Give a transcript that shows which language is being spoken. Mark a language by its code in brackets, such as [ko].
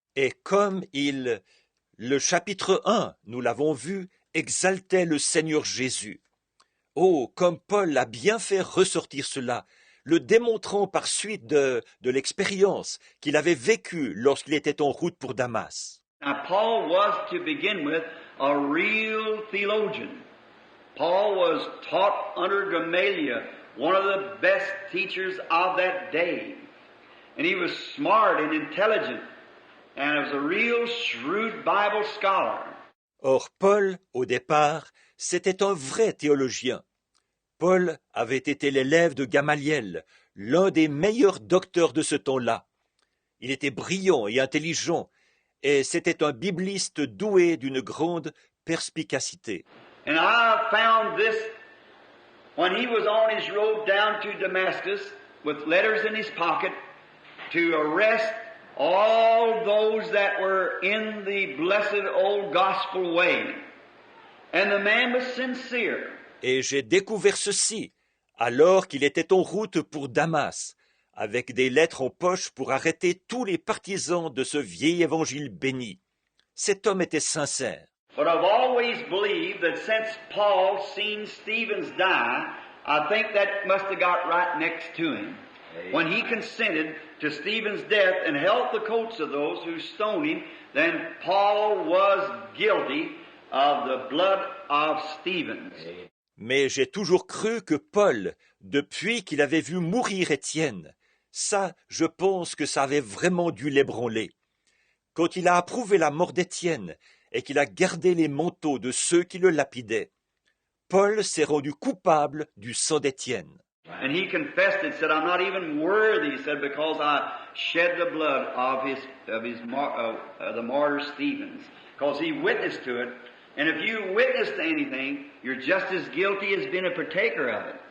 [fr] Et comme le chapitre 1, nous l'avons vu, exaltait le Seigneur Jésus. Oh, comme Paul a bien fait ressortir cela, le démontrant par suite de l'expérience qu'il avait vécue lorsqu'il était en route pour Damas. [en] Now, Paul was, to begin with, a real theologian. Paul was taught under Gamaliel, one of the best teachers of that day. And he was smart and intelligent, and was a real shrewd Bible scholar. [fr] Or, Paul, au départ, c'était un vrai théologien. Paul avait été l'élève de Gamaliel, l'un des meilleurs docteurs de ce temps-là. Il était brillant et intelligent, et c'était un bibliste doué d'une grande perspicacité. [en] And I found this when he was on his road down to Damascus with letters in his pocket to arrest all those that were in the blessed old gospel way. And the man was sincere. [fr] Et j'ai découvert ceci, alors qu'il était en route pour Damas, avec des lettres en poche pour arrêter tous les partisans de ce vieil évangile béni. Cet homme était sincère. [en] But I've always believed that since Paul seen Stephen die, I think that must have got right next to him. When he consented to Stephen's death and held the coats of those who stoned him, then Paul was guilty of the blood of Stephen. [fr] Mais j'ai toujours cru que Paul, depuis qu'il avait vu mourir Étienne, ça, je pense que ça avait vraiment dû l'ébranler. Quand il a approuvé la mort d'Étienne et qu'il a gardé les manteaux de ceux qui le lapidaient, Paul s'est rendu coupable du sang d'Étienne. [en] And he confessed it, said, I'm not even worthy, he said, because I shed the blood of the martyr Stephen, because he witnessed to it. And if you witness to anything, you're just as guilty as being a partaker of it.